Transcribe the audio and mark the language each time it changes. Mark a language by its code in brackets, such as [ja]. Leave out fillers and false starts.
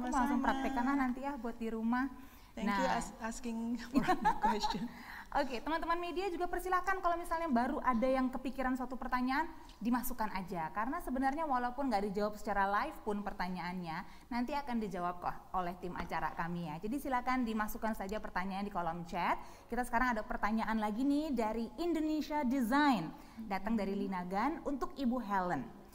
[id] Aku langsung praktekkan nanti ya buat di rumah. [en] Thank you asking for the question. [id] Oke, teman-teman media juga persilakan kalau misalnya baru ada yang kepikiran suatu pertanyaan, dimasukkan aja. Karena sebenarnya walaupun nggak dijawab secara live pun pertanyaannya, nanti akan dijawab kok oleh tim acara kami ya. Jadi silakan dimasukkan saja pertanyaan di kolom chat. Kita sekarang ada pertanyaan lagi nih dari Indonesia Design, datang dari Linagan untuk Ibu Helen.